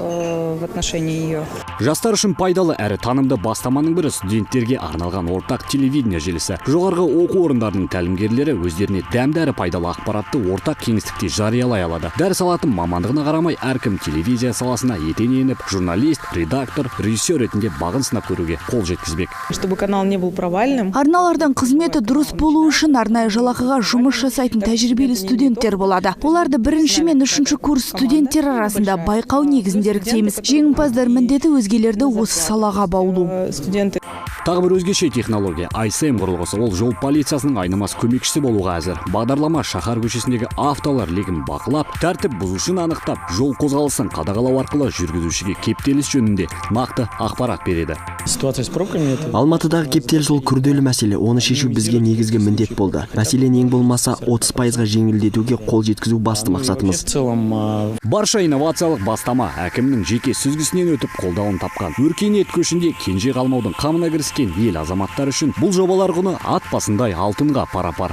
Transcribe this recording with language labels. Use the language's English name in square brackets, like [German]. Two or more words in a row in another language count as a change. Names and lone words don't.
[Kazakh] Жастар үшін пайдалы әрі танымды бастаманың бірі студенттерге арналған ортақ телевидение желісі. Жоғарғы оқу орындарының тәлімгерлері өздеріне дәмді әрі пайдалы ақпаратты ортақ кеңістікте жариялай алады. Дәріс алатын мамандығына қарамай әркім телевизия саласына етене еніп, журналист, редактор, режиссер ретінде бағын сынап көруге қол жеткізбек. [Russian] Чтобы канал не был провальным. [Kazakh] Арналардың қызметі дұрыс болу үшін арнайы жалақыға жұмыс жасайтын тәжірибелі студенттер болады. Оларды бірінші мен үшінші курс студенттер арасында байқау негізінде іріктейміз. Жеңімпаздар міндеті өзгелерді осы салаға баулу. Тағы бір өзгеше технология ISM құрылғысы. Ол жол полициясының айнымас көмекшісі болуға әзір. Бағдарлама шаһар көшесіндегі автолар легін бақылап, тәртіп бұзушыны анықтап, жол қозғалысын қадағалау арқылы жүргізушіге кептеліс жөнінде нақты ақпарат береді. [Russian] Ситуация с пробками это? [Kazakh] Алматыдағы кептеліс ол күрделі мәселе. Оны шешу бізге негізгі міндет болды. Мәселені ең болмаса 30%-ға жеңілдетуге қол жеткізу басты мақсатымыз. Барша инновациялық бастама әкімнің жеке сүзгісінен өтіп қолдауын тапқан. Өркениет көшінде кенже қалмаудың қамына кіріскен ел азаматтары үшін бұл жобалар құны ат басындай алтынға пара-пар.